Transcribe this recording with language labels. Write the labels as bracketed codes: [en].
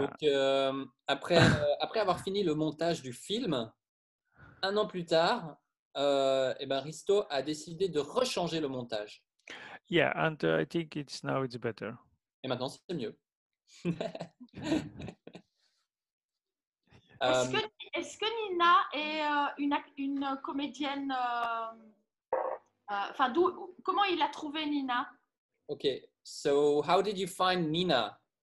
[fr] Donc après avoir fini le montage du film, 1 an plus tard, eh ben Risto a décidé de rechanger le montage. [en] Yeah, and I think now it's better. [fr] Et maintenant c'est mieux. Est-ce que Nina est une comédienne enfin, comment il a trouvé Nina? [en] Okay, so how did you find Nina?